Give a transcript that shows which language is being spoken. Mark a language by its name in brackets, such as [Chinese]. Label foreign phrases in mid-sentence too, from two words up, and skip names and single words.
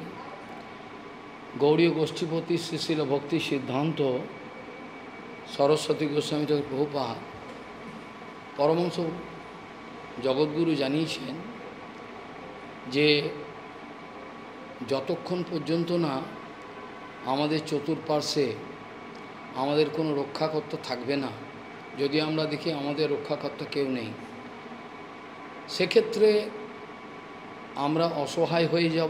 [Bangla] गौड़ीय गोष्ठीपति श्रीशिल भक्ति सिद्धांत सरस्वती गोस्वामी प्रभुपाद परमहंस जगद्गुरु জানিয়েছেন যে যতক্ষণ পর্যন্ত না আমাদের চতুর্পার্শ্বে আমাদের কোনো রক্ষাকর্তা থাকবে না, যদি আমরা দেখি আমাদের রক্ষাকর্তা কেউ নেই, সেক্ষেত্রে আমরা অসহায় হয়ে যাব।